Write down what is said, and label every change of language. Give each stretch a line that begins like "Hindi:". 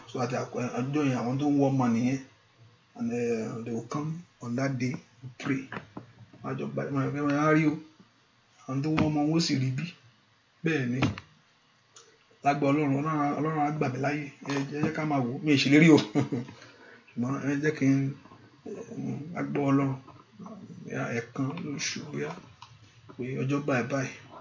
Yoruba: So àti àjọ yẹn àwọn tó ń wọ́ ọmọ nìyẹn.
English: And they will come on that day to pray.
Yoruba: Àjọ gbàdúrà rí o. Àwọn tó ń wọ́ ọmọ wọn ó sì rí bí. Bẹ́ẹ̀ ni. Lágbà Ọlọ́run á gbà mí láyè. Ẹ jẹ́ ká máa wò. Mi ì ṣèlérí o. Ṣùgbọ́n ẹ jẹ́ kí n agbọ́ Ọlọ́run. Ẹ̀kan lóṣù bóyá pé ọjọ́ báyìí.